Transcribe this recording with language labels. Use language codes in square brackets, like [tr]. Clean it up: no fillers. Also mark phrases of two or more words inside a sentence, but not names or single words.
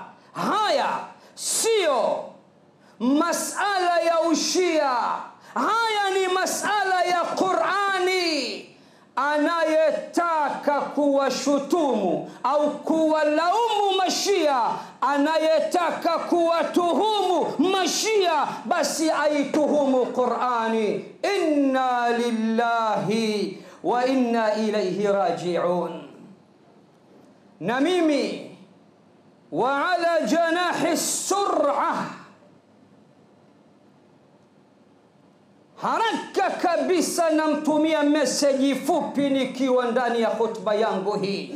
[sw] Haya sio masala ya ushia, haya ni masala ya Qur'ani. Anayetaka kuwashutumu au kuwalaumu Mashia, anayetaka kuwatuhumu Mashia, basi aituhumu Qur'ani. [ar] إنا لله وإنا إليه راجعون. [sw] Na mimi [ar] وعلى جناح سرعة, [sw] haraka kabisa namtumia message fupi nikiwa ndani ya hotuba yangu hii.